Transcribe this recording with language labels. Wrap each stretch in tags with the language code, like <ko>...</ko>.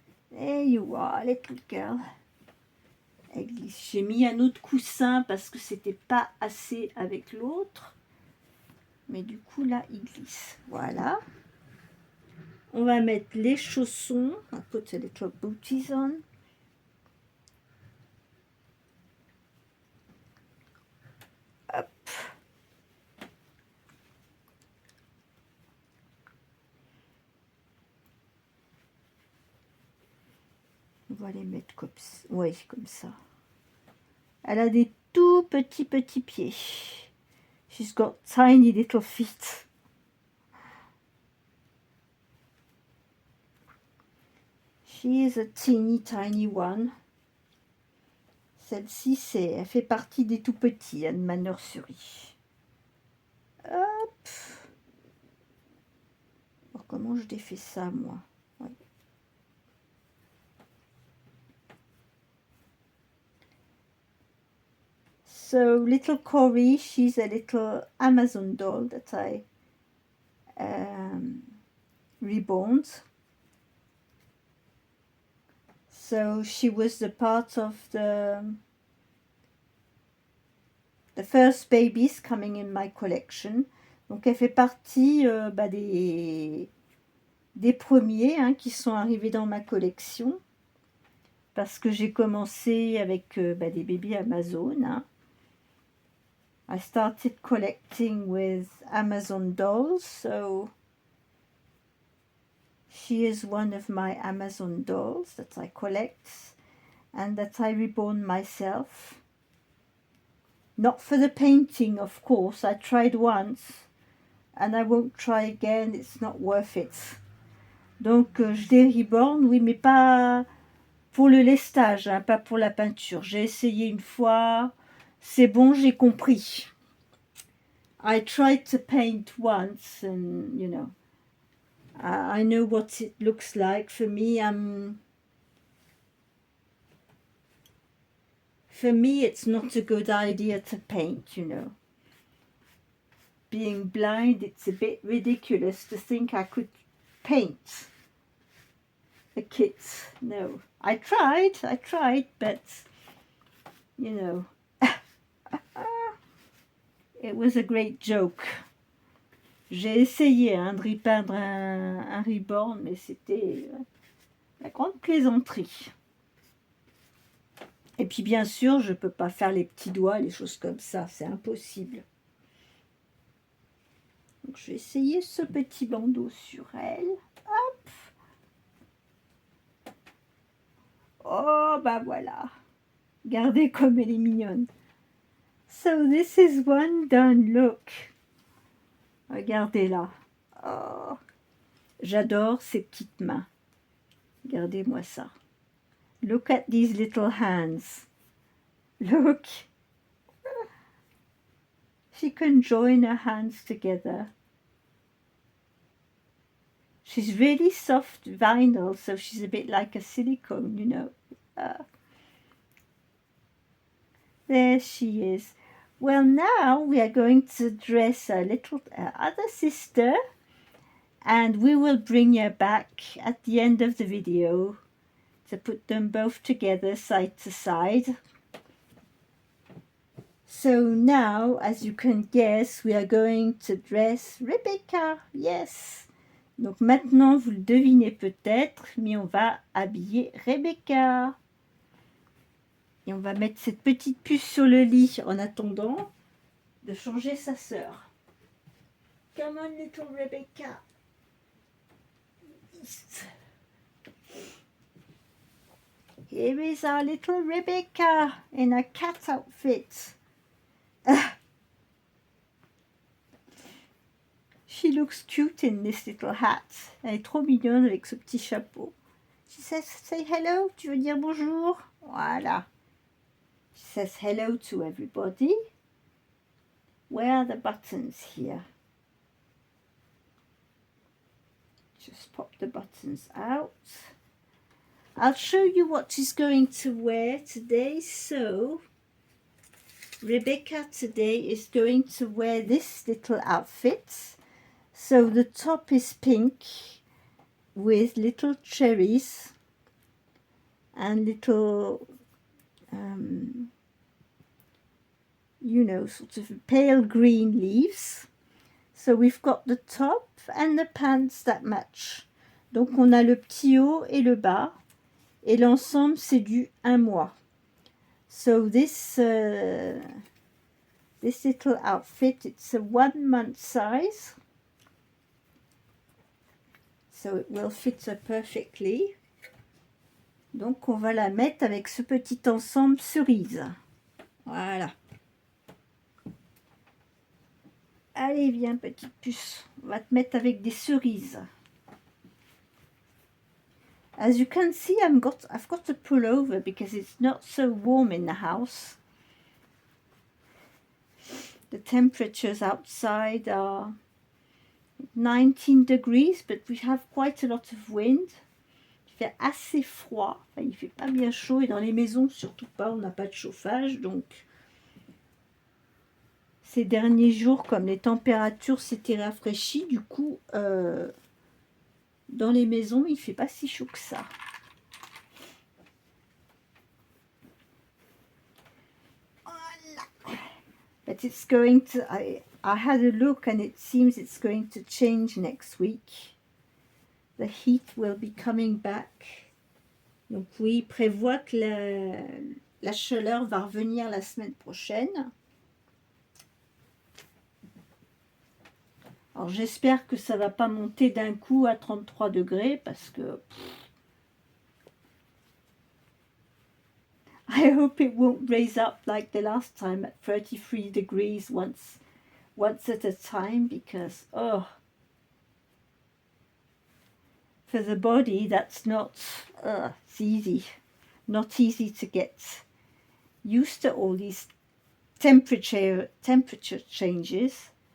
<en>There you are, little girl.</en> <fr>Elle glisse. J'ai mis un autre coussin parce que c'était pas assez avec l'autre. Mais du coup, là, il glisse. Voilà. On va mettre les chaussons. On va</fr> <en>put a little booties on. Hop.</en> <fr>On va les mettre comme ça. Oui, comme ça. Elle a des tout petits pieds.</fr> <en>She's got tiny little feet. She is a teeny tiny one.</en> <fr>Celle-ci, elle fait partie des tout petits de ma nurserie. Hop. Alors, comment je défais ça, moi? Ouais.</fr> <en>So, little Cory, she's a little Amazon doll that I reborn. So, she was the part of the first babies coming in my collection.</en> <fr>Donc, elle fait partie des premiers qui sont arrivés dans ma collection. Parce que j'ai commencé avec des bébés Amazon.</fr> <en>I started collecting with Amazon dolls, so she is one of my Amazon dolls that I collect and that I reborn myself. Not for the painting, of course. I tried once and I won't try again. It's not worth it.</en> <fr>Donc je les reborn, oui, mais pas pour le lestage, pas pour la peinture. J'ai essayé une fois. C'est bon, j'ai compris.</fr> <en>I tried to paint once and, you know, I know what it looks like. For me, it's not a good idea to paint, you know. Being blind, it's a bit ridiculous to think I could paint a kit. No, I tried, but, you know, it was a great joke.</en> <fr>J'ai essayé de repeindre un reborn, mais c'était la grande plaisanterie. Et puis bien sûr, je ne peux pas faire les petits doigts, les choses comme ça, c'est impossible. Donc je vais essayer ce petit bandeau sur elle. Hop. Oh, bah voilà. Regardez comme elle est mignonne.</fr> <en>So this is one done, look.</en> <fr>Regardez là. Oh, j'adore ces petites mains. Regardez-moi ça.</fr> <en>Look at these little hands. Look. She can join her hands together. She's really soft vinyl, so she's a bit like a silicone, you know. There she is. Well, now we are going to dress a little other sister, and we will bring her back at the end of the video to put them both together side to side. So now, as you can guess, we are going to dress Rebecca. Yes.</en> <fr>Donc maintenant, vous le devinez peut-être, mais on va habiller Rebecca. Et on va mettre cette petite puce sur le lit en attendant de changer sa sœur.</fr> <en>Come on, little Rebecca. Here is our little Rebecca in a cat outfit. She looks cute in this little hat.</en> <fr>Elle est trop mignonne avec ce petit chapeau.</fr> <en>She says, say hello.</en> <fr>Tu veux dire bonjour? Voilà.</fr> <en>She says hello to everybody. Where are the buttons here? Just pop the buttons out. I'll show you what she's going to wear today. So, Rebecca today is going to wear this little outfit. So the top is pink with little cherries and little, you know, sort of pale green leaves. So we've got the top and the pants that match.</en> <fr>Donc on a le petit haut et le bas. Et l'ensemble c'est du 1 mois.</fr> <en>So this little outfit, it's a 1 month size. So it will fit her perfectly.</en> <fr>Donc on va la mettre avec ce petit ensemble cerise. Voilà. Allez, viens petite puce. On va te mettre avec des cerises.</fr> <en>As you can see, I've got a pullover because it's not so warm in the house. The temperatures outside are 19 degrees, but we have quite a lot of wind.</en> <fr>Il fait assez froid, enfin, il fait pas bien chaud, et dans les maisons surtout pas, on n'a pas de chauffage, donc ces derniers jours, comme les températures s'étaient rafraîchies, du coup dans les maisons il fait pas si chaud que ça. Voilà.</fr> <en>But it's going to, I had a look and it seems it's going to change next week. The heat will be coming back.</en> <fr>Donc oui, il prévoit que la chaleur va revenir la semaine prochaine. Alors j'espère que ça va pas monter d'un coup à 33 degrés parce que</fr> <en>I hope it won't raise up like the last time at 33 degrees once at a time, because for the body that's not it's easy, not easy to get used to all these temperature changes.</en>